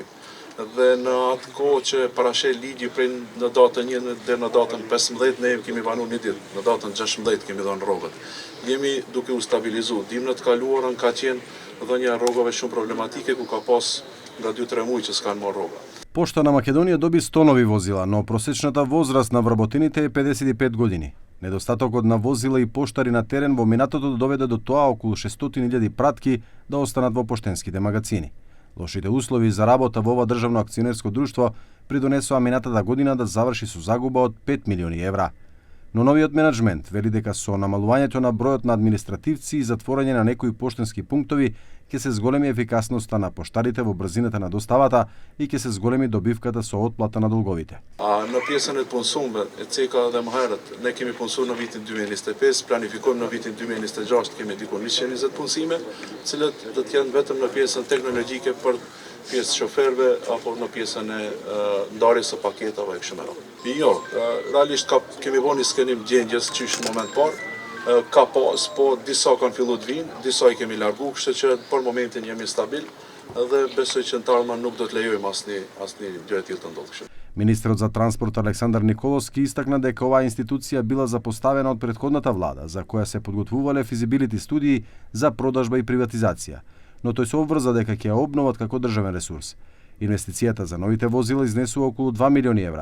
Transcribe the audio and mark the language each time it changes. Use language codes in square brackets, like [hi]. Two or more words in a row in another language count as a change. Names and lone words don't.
[sq] Dhe në atë kohë që parashel ligji prej në datën 1 deri në datën 15, ne kemi banuar 1 ditë. Në datën 16 kemi dhënë rrogët. Jemi duke u stabilizuar. Dimrat e kaluara ka qenë dhënia e rrogave shumë problematike, ku ka pas nga 2-3 muaj që s'kan marrë rroga. [mk] Пошта на Македонија доби 100 нови возила, но просечната возраст на вработените е 55 години. Недостатокот на возила и поштари на терен во минатото доведе до тоа околу 600.000 пратки да останат во поштенските магазини. Лошите услови за работа во ова државно акционерско друштво придонесоа минатата година да заврши со загуба од 5 милиони евра. Но новиот менеджмент вели дека со намалувањето на бројот на административци и затворање на некои поштенски пунктови ќе се зголеми ефикасноста на поштарите во брзината на доставата и ќе се зголеми добивката со отплата на долговите. [sq] Në pjesën e punësume, e ceka edhe më herët, ne kemi punësuar në vitin 2025, planifikojmë në vitin 2026 kemi diku 120 punësime, cilët do të jenë vetëm në pjesën teknologjike për pjesë shoferëve apo në pjesën e ndarjes së paketave e kështu me radhë. Jo, realisht kemi vënë skenim gjendjes qysh në moment parë. Ka pas, po disa kanë filluar të vinë, disa i kemi largu, kështu që për momentin jemi stabil dhe besoj që në të ardhmen nuk do të lejojmë asnjë gjë e tillë të ndodhë kështu. [mk] Министрот за транспорт Александар Николовски истакна дека оваа институција била запоставена од претходната влада, за која се подготвувале физибилити студии за продажба и приватизација, но тој се обврза дека ќе ја обноват како државен ресурс. Инвестицијата за новите возила изнесува околу 2 милиони евра.